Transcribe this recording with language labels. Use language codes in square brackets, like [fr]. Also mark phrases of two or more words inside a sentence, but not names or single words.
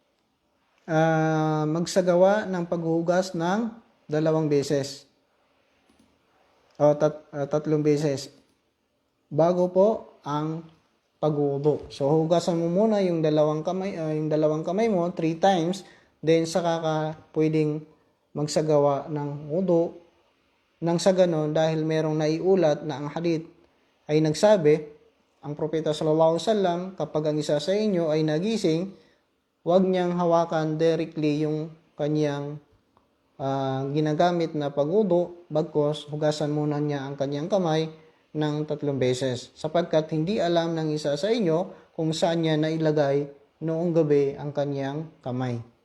[tl] Magsagawa ng paghuhugas ng 2 beses o 3 beses bago po ang pagwudu. So hugasan mo muna yung dalawang kamay mo 3 times, then saka ka pwedeng magsagawa ng wudu. Nang sa ganon, dahil merong naiulat na ang hadith ay nagsabi, ang propeta [ar] sallallahu alaihi wasallam, [tl] kapag ang isa sa inyo ay nagising, huwag niyang hawakan directly yung kanyang ginagamit na pagwudu, bagkos hugasan muna niya ang kanyang kamay ng 3 beses, sapagkat hindi alam ng isa sa inyo kung saan niya nailagay noong gabi ang kanyang kamay.